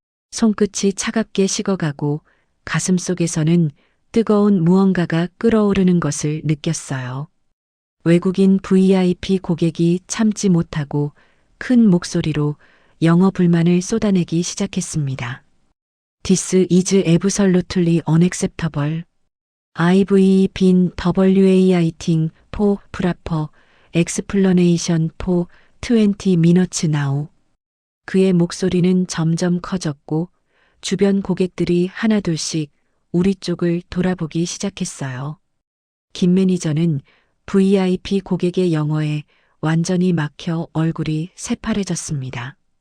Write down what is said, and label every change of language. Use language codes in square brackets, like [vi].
[ko] 손끝이 차갑게 식어가고 가슴속에서는 뜨거운 무언가가 끓어오르는 것을 느꼈어요. 외국인 VIP 고객이 참지 못하고 큰 목소리로 영어 불만을 쏟아내기 시작했습니다. [en] This is absolutely unacceptable. I've been waiting for proper explanation for 20 minutes now. [ko] 그의 목소리는 점점 커졌고 주변 고객들이 하나둘씩 우리 쪽을 돌아보기 시작했어요. 김 매니저는 VIP 고객의 영어에 완전히 막혀 얼굴이 새파래졌습니다.